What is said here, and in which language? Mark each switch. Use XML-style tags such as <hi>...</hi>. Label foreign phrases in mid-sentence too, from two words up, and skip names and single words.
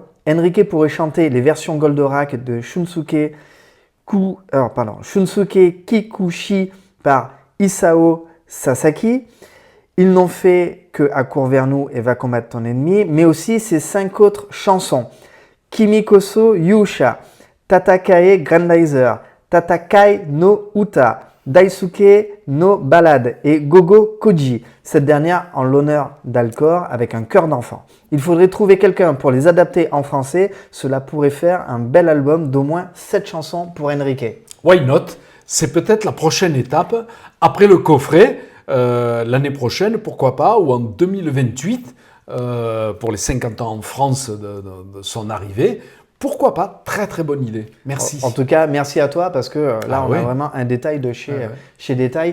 <fr>Enrique pourrait chanter les versions Goldorak de Shunsuke Kikuchi par Isao Sasaki. Ils n'ont fait que Accours vers nous et Va combattre ton ennemi, mais aussi ses 5 autres chansons. Kimikoso Yusha, Tatakae Grandizer, Tatakai no Uta, Daisuke no Ballade et Gogo Koji, cette dernière en l'honneur d'Alcor avec un chœur d'enfant. Il faudrait trouver quelqu'un pour les adapter en français, cela pourrait faire un bel album d'au moins 7 chansons pour Enrique.</fr> <en>Why not?</en> <fr>C'est peut-être la prochaine étape, après le coffret, l'année prochaine, pourquoi pas, ou en 2028, pour les 50 ans en France de son arrivée. Pourquoi pas? Très très bonne idée. Merci. En tout cas, merci à toi parce que là, on a vraiment un détail de chez Détail.</fr>